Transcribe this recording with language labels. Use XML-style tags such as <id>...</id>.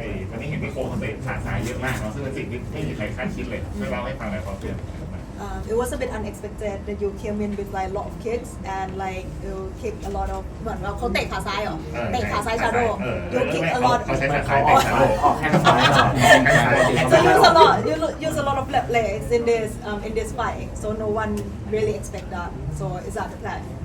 <th>วันนี้เห็นพี่โค้ชเขาเตะขาซ้ายเยอะมากเนาะซึ่งเป็นสิ่งที่ไม่มีใครคาดคิดเลยช่วยเล่าให้ฟังหน่อยความเปลี่ยน</th> <en>It was a bit unexpected that you came in with like a lot of kicks and like you kick a lot of</en> <th>เหมือนว่าเขาเตะขาซ้าย</th> <en>เหรอเตะขาซ้าย Shadow you kick a lot</en> <th>เขาใช้ขาซ้ายเตะขาออกแข้งซ้ายก่อน</th> <en>so you use a lot of left legs in this fight so no one really expect that so is that the plan</en>